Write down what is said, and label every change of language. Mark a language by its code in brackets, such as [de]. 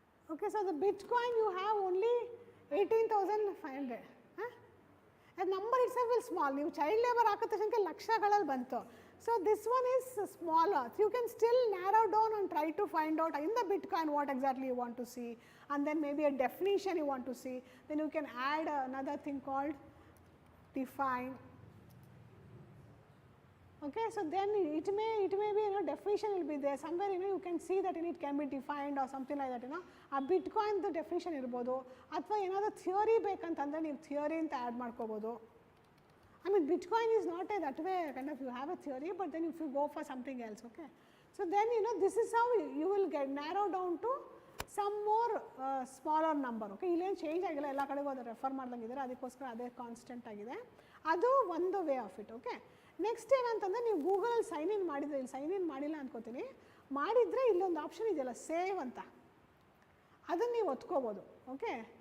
[en] Okay, so the Bitcoin you have only 18,500. The number itself is small. [kn] You child labor ಹಾಕಿದ ತಕ್ಷಣಕ್ಕೆ ಲಕ್ಷಗಳಲ್ಲಿ ಬಂತು. [en] So this one is smaller. You can still narrow down and try to find out in the Bitcoin what exactly you want to see, and then maybe a definition you want to see. Then you can add another thing called define. Okay, so then it may be, definition will be there somewhere, you can see that it can be defined or something like that, a Bitcoin the definition [kn] ಇರ್ಬೋದು, ಅಥವಾ ಏನಾದರೂ theory ಬೇಕಂತಂದರೆ ನೀವು theory ಅಂತ add ಮಾಡ್ಕೋಬೋದು. [en] I mean, Bitcoin is not a that way kind of, you have a theory, but then if you go for something else, okay. So then, this is how you will get narrow down to some more smaller number, okay. [kn] ಇಲ್ಲೇನು change ಆಗಿಲ್ಲ, ಎಲ್ಲ ಕಡೆಗೂ ಅದು refer ಮಾಡ್ದಂಗಿದ್ದಾರೆ, ಅದಕ್ಕೋಸ್ಕರ ಅದೇ constant ಆಗಿದೆ. ಅದು ಒಂದು [en] way of it, [kn] okay. Next ಏನಂತಂದರೆ ನೀವು ಗೂಗಲಲ್ಲಿ ಸೈನ್ ಇನ್ ಮಾಡಿದರೆ, ಇಲ್ಲಿ ಸೈನ್ ಇನ್ ಮಾಡಿಲ್ಲ ಅಂದ್ಕೋತೀನಿ, ಮಾಡಿದರೆ ಇಲ್ಲೊಂದು ಆಪ್ಷನ್ ಇದೆಯಲ್ಲ ಸೇವ್ ಅಂತ, ಅದನ್ನು ನೀವು ಒತ್ಕೋಬೋದು, ಓಕೆ.